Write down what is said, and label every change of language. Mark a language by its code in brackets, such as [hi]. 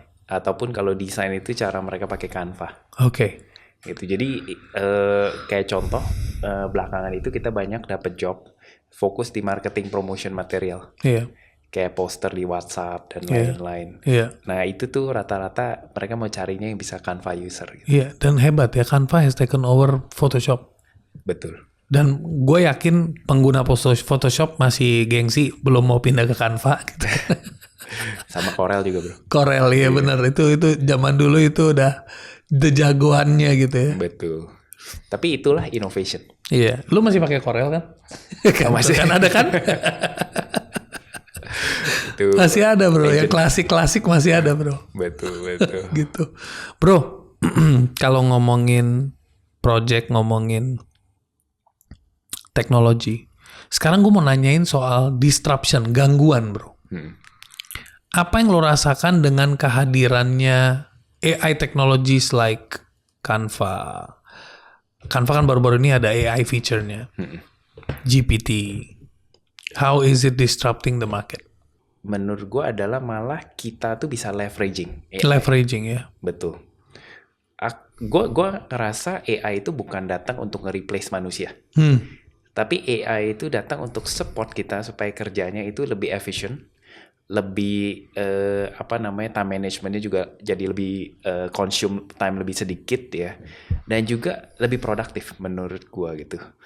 [id] Ataupun kalau desain itu cara mereka pakai Canva. Oke. Gitu. Jadi kayak contoh belakangan itu kita banyak dapat job fokus di marketing promotion material. Iya. Kayak poster di WhatsApp dan lain-lain. Iya. Nah itu tuh rata-rata mereka mau carinya yang bisa Canva user. Gitu. Iya, dan hebat ya, [en] Canva has taken over Photoshop. [id] Betul. Dan gue yakin pengguna Photoshop masih gengsi belum mau pindah ke Canva gitu. Sama Corel juga bro. Corel ya benar, itu zaman dulu itu udah the jagoannya gitu ya. Betul. Tapi itulah innovation. Iya, lu masih pakai Corel kan? Masih. Kan ada kan? Itu. Masih ada bro, yang klasik masih ada bro. Betul. Gitu. Bro, kalau ngomongin project, ngomongin teknologi, sekarang gue mau nanyain soal disruption, gangguan bro. Apa yang lo rasakan dengan kehadirannya [en] AI technologies like Canva? [id] Canva kan baru-baru ini ada AI feature-nya. GPT. [en] How is it disrupting the market? [id] Menurut gue adalah malah kita tuh bisa leveraging AI. Leveraging ya. Betul. Gue ngerasa AI itu bukan datang untuk nge-replace manusia. Tapi AI itu datang untuk support kita supaya kerjanya itu lebih efisien, lebih time managementnya juga jadi lebih consume time lebih sedikit ya, dan juga lebih produktif menurut gua gitu.